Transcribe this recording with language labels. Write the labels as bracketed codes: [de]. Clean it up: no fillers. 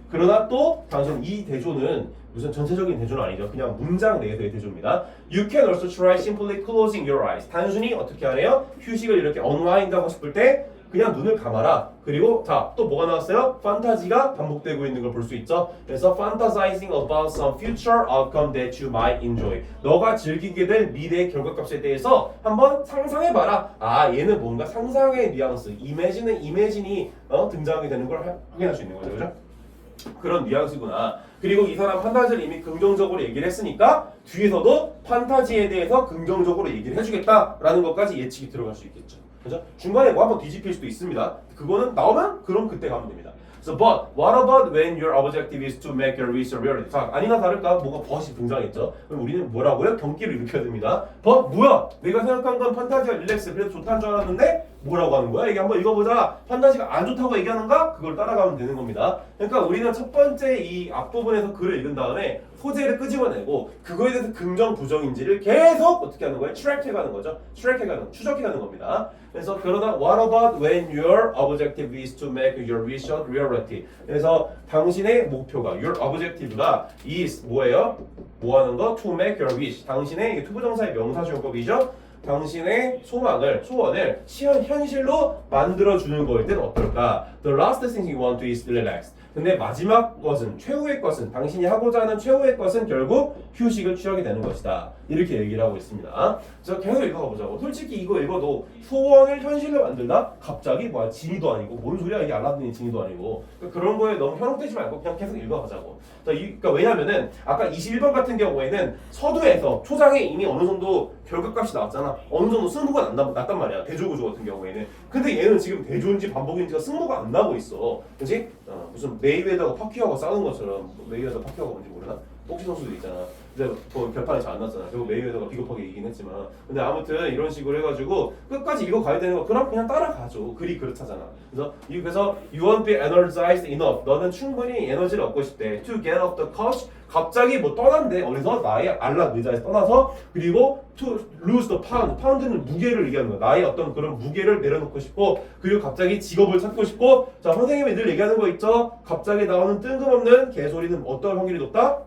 [ko] 그러나 또 당신 이 대조는 무슨 전체적인 대조는 아니죠. 그냥 문장 내에서의 대조입니다. [en] You can also try simply closing your eyes. [ko] 단순히 어떻게 하래요? 휴식을 이렇게 unwind 하고 싶을 때 그냥 눈을 감아라. 그리고 자, 또 뭐가 나왔어요? 판타지가 반복되고 있는 걸 볼 수 있죠. 그래서 [en] fantasizing about some future outcome that you might enjoy. [ko] 너가 즐기게 될 미래의 결과값에 대해서 한번 상상해봐라. 아, 얘는 뭔가 상상의 뉘앙스, 이미진이 등장하게 되는 걸 확인할 수 있는 거죠. 그죠? 그런 뉘앙스구나. 그리고 이 사람 판타지를 이미 긍정적으로 얘기를 했으니까 뒤에서도 판타지에 대해서 긍정적으로 얘기를 해주겠다라는 것까지 예측이 들어갈 수 있겠죠. 그죠? 중간에 뭐 한번 뒤집힐 수도 있습니다. 그거는 나오면 그럼 그때 가면 됩니다. [en] So, but what about when your objective is to make your wish a reality? [ko] 자, 아니나 다를까 뭐가 but이 등장했죠. 그럼 우리는 뭐라고요? 경기를 일으켜야 됩니다. but 뭐야? 내가 생각한 건 판타지가 릴렉스 그래서 좋다는 줄 알았는데 뭐라고 하는 거야? 이게 한번 읽어보자. 판타지가 안 좋다고 얘기하는가? 그걸 따라가면 되는 겁니다. 그러니까 우리는 첫 번째 이 앞부분에서 글을 읽은 다음에 소재를 끄집어내고 그거에 대해서 긍정 부정인지를 계속 어떻게 하는 거예요? 트랙해가는 거죠. 추적해가는 겁니다. 그래서 그러다 [en] what about when your objective is to make your wish a reality? [ko] 그래서 당신의 목표가 [en] your objective가 is [ko] 뭐예요? 뭐 하는 거? [en] To make your wish. [ko] 당신의 이게 투부정사의 명사주용법이죠. 당신의 소원을 현실로 만들어주는 거일 땐 어떨까? [en] The last thing you want to is relax. [ko] 근데 마지막 것은, 최후의 것은, 당신이 하고자 하는 최후의 것은 결국 휴식을 취하게 되는 것이다. 이렇게 얘기를 하고 있습니다. 그래서 계속 읽어보자고. 솔직히 이거 읽어도 소원을 현실로 만들다? 갑자기 뭐야, 지니도 아니고 뭔 소리야 이게 알라딘이 지니도 아니고 그러니까 그런 거에 너무 현혹되지 말고 그냥 계속 읽어보자고. 그러니까 왜냐면은 아까 21번 같은 경우에는 서두에서 초장에 이미 어느 정도 결과값이 나왔잖아. 어느 정도 승부가 났단 말이야. 대조구조 같은 경우에는. 근데 얘는 지금 대조인지 반복인지가 승부가 안 나고 있어. 그렇지? 무슨 메이웨더가 파키아오가 싸우는 것처럼. 메이웨더 파키아오가 뭔지 모르나? 복시 선수들 있잖아. 근데 뭐 결판이 잘 안 났잖아. 결국 메이웨더가 비겁하게 이기긴 했지만. 근데 아무튼 이런 식으로 해가지고 끝까지 이거 가야 되는 거 그럼 그냥 따라가죠. 글이 그렇다잖아. [en] 그래서 you won't be energized enough. [ko] 너는 충분히 에너지를 얻고 싶대. [en] To get off the couch. [ko] 갑자기 뭐 떠난대. 어디서? 나의 안락 의자에서 떠나서 그리고 [en] to lose the pound. [ko] 파운드는 무게를 얘기하는 거야. 나의 어떤 그런 무게를 내려놓고 싶고 그리고 갑자기 직업을 찾고 싶고 자 선생님이 늘 얘기하는 거 있죠? 갑자기 나오는 뜬금없는 개소리는 어떤 확률이 높다?